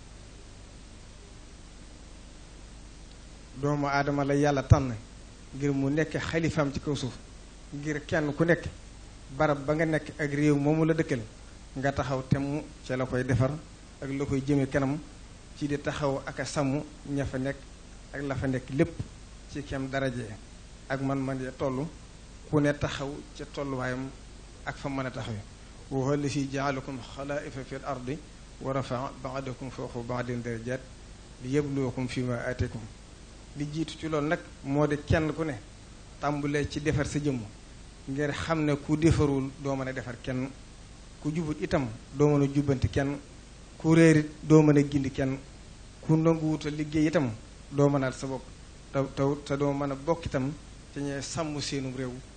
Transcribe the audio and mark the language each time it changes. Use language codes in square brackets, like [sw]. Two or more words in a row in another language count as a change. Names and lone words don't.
[wo] doomu aadama la yàlla tànn ngir mu nekk xalifaam ci kaw suuf ngir kenn ku nekk barab ba nga nekk ak réew moomu la dëkkal nga taxaw temm ca la koy defar ak la koy jëme kanam ci di taxaw ak a sàmm ña fa nekk ak la fa nekk lépp ci kem daraje ak man ya toll ku ne taxaw ca tolluwaayam ak fa mën a taxaw [ar] وهو الذي جعلكم خلائف في الأرض ورفع بعضكم فوق بعض درجات ليبلوكم فيما آتاكم [wo] li jiitu ci loolu nag moo di kenn ku ne tàmbulee ci defar sa jëmm ngir xam ne ku defarul doo mën a defar kenn ku jubut itam doo mën a jubbanti kenn ku réerit doo mën a gindi kenn ku nanguwuta liggéey itam doo mënaat sa bopp te doo mën a bokk itam te ñee sàmm seenu réew